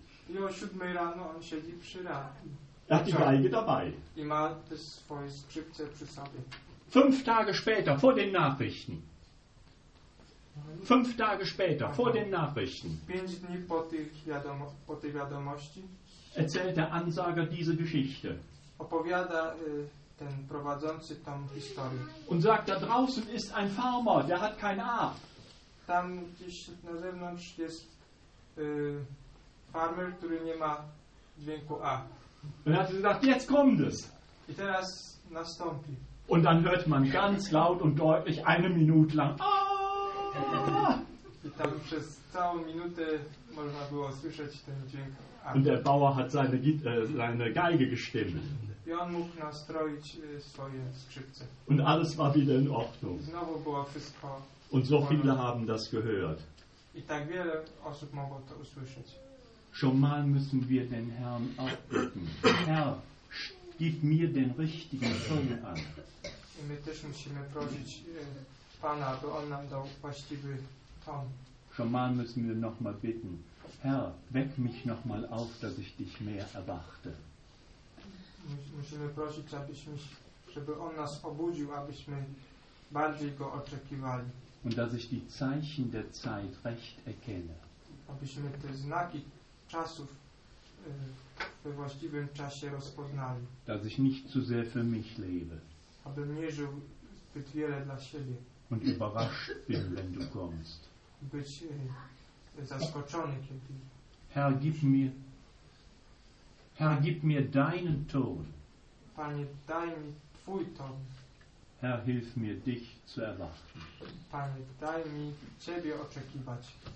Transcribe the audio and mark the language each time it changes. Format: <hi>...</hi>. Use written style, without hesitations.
<pl>I o 7 rano on siedzi przy radiu.</pl> <de>Er hat die Geige dabei.</de> <pl>I ma te swoje skrzypce przy sobie.</pl> <de>5 Tage später, vor den Nachrichten. 5 Tage später, vor den Nachrichten.</de> <pl>5 dni po tej wiadomości.</pl> <de>Erzählt der Ansager diese Geschichte.</de> <pl>Opowiada ten prowadzący tą historię.</pl> <de>Und sagt, da draußen ist ein Farmer, der hat kein A.</de> <pl>Tam gdzieś na zewnątrz jest farmer, który nie ma dźwięku A.</pl> <de>Und hat gesagt, jetzt kommt es.</de> <pl>I teraz nastąpi.</pl> <de>Und dann hört man ganz laut und deutlich eine Minute lang A.</de> <pl>I tam przez całą minutę można było słyszeć ten dźwięk A.</pl> <de>Und der Bauer hat seine Geige gestimmt.</de> <pl>I on mógł nastroić swoje skrzypce.</pl> <de>Und alles war wieder in Ordnung.</de> <pl>Znowu było wszystko.</pl> <de>Und so viele haben das gehört.</de> <pl>I tak wiele osób mogło to usłyszeć.</pl> <de>Schon mal müssen wir den Herrn aufbitten. Herr, gib mir den richtigen Ton an.</de> <pl>I my też musimy prosić Pana, aby on nam dał właściwy ton.</pl> <de>Schon mal müssen wir noch mal bitten. Herr, weck mich noch mal auf, dass ich dich mehr erwarte.</de> <pl>Musimy prosić, żeby on nas obudził, abyśmy bardziej go oczekiwali.</pl> <de>Und dass ich die Zeichen der Zeit recht erkenne.</de> <pl>Abyśmy te znaki czasów we właściwym czasie rozpoznali.</pl> <de>Dass ich nicht zu sehr für mich lebe.</de> <pl>Abym nie żył zbyt wiele dla siebie.</pl> <de>Und überrascht bin, wenn du kommst.</de> <pl>Być zaskoczony, kiedy...</pl> <de>Herr, gib mir deinen Ton.</de> <pl>Panie, daj mi twój ton.</pl> <de>Herr, hilf mir, dich zu erwarten.</de> <pl>Panie, daj mi ciebie oczekiwać.</pl>